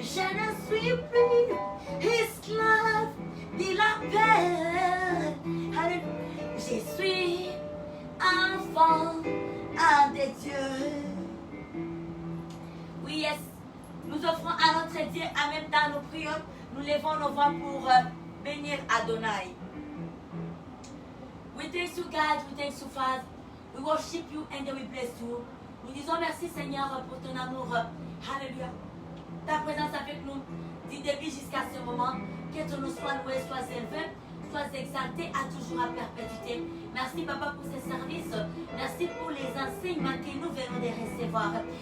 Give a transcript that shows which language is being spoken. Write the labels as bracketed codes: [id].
[fr] Je ne suis plus esclave de la paix. Je suis enfant de Dieu. Oui, yes. Nous offrons à notre Dieu en même temps nos prières. Nous levons nos voix pour bénir Adonai. [en] We thank you God, we thank you Father. We worship you and we bless you. [fr] Nous disons merci Seigneur pour ton amour. Alléluia. Ta présence avec nous du début jusqu'à ce moment. Que ton nom soit loué, soit élevé, soit exalté à toujours à perpétuité. Merci Papa pour ces services. Merci pour les enseignements que nous venons de recevoir.